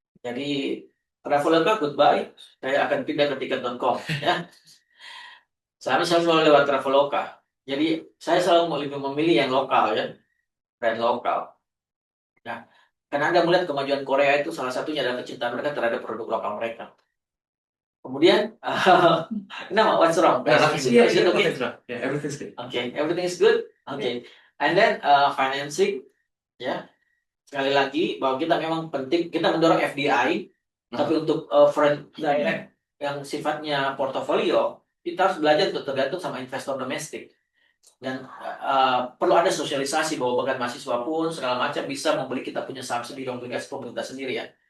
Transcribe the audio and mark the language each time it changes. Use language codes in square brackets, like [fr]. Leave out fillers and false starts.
[id] Jadi Traveloka goodbye, saya akan pindah ke tiket.com ya. Saya selalu lewat Traveloka. Jadi saya selalu lebih memilih yang lokal ya, brand lokal. Nah, karena Anda melihat kemajuan Korea itu salah satunya adalah kecintaan mereka terhadap produk lokal mereka. Kemudian, [en] no, what's wrong? Is it okay? Yeah, everything's good. Okay, everything is good. Okay, and then financing, ya. [id] Sekali lagi bahwa kita memang penting kita mendorong FDI, tapi untuk foreign direct yang sifatnya portofolio, kita harus belajar untuk tergantung sama investor domestik. Dan perlu ada sosialisasi bahwa bahkan mahasiswa pun segala macam bisa membeli kita punya saham sendiri, obligasi pemerintah sendiri ya.